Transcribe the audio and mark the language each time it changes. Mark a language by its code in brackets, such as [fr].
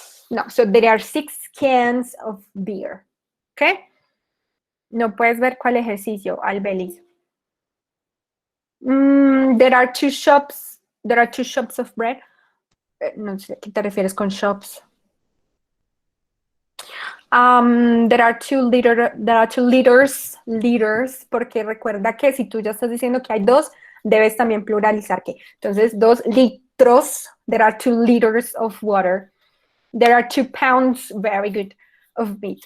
[en] No, so there are 6 cans of beer. ¿Ok? [es] No puedes ver cuál ejercicio, Albelis. [en] There are 2 shops. There are 2 shops of bread. [es] No sé, ¿qué te refieres con shops? [en] There are 2 liters, [es] porque recuerda que si tú ya estás diciendo que hay 2, debes también pluralizar que. Entonces, 2 litros. [en] There are 2 liters of water. There are 2 pounds, very good, of meat.